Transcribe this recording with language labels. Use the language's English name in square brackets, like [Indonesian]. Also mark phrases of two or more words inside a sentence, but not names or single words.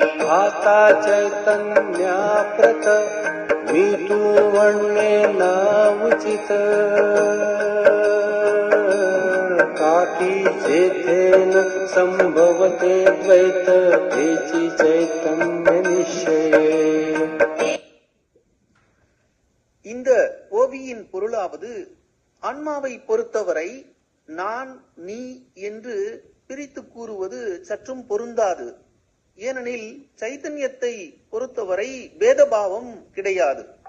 [Marathi] पाहता चैतन्या प्रत मी तू म्हणणे ना उचित काकी जेथे न संभवते द्वैत तेची चैतन्य निश्चये. [Tamil] இந்த ஓவியின் பொருளாவது ஆன்மாவை பொறுத்தவரை நான் நீ என்று பிரித்து கூறுவது சற்றும் பொருந்தாது. ஏனெனில் சைத்தன்யத்தை பொறுத்தவரை பேதபாவம் கிடையாது.